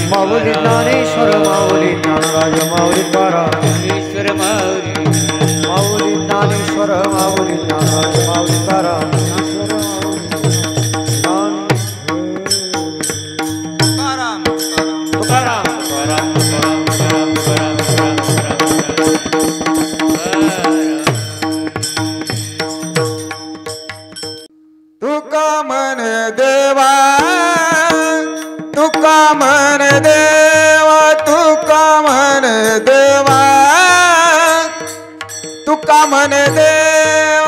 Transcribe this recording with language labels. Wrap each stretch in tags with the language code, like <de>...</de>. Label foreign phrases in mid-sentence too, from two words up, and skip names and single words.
<mr>माऊली ज्ञानेश्वर माऊली ज्ञानराज माऊली करा. ज्ञानेश्वर माऊली, माऊली ज्ञानेश्वर माऊली ज्ञानराज माऊली करा. तुकाराम, तुकाराम. तुकाराम तुकाराम तुकाराम तुकाराम तुकाराम तुका मन देवा, तुका मन देवा, तुका मन देवा, तुका मन देवा,</mr>